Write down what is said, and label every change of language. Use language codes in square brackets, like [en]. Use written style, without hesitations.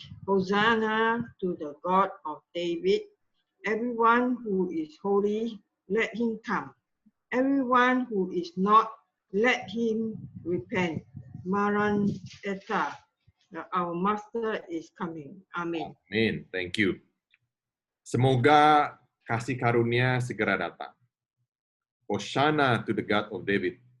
[en] Hosanna to the God of David. Everyone who is holy, let him come. Everyone who is not, let him repent. Maranatha, our Master is coming. Amen. Amen. Thank you. [id] Semoga kasih karunia segera datang. [en] Hosanna to the God of David.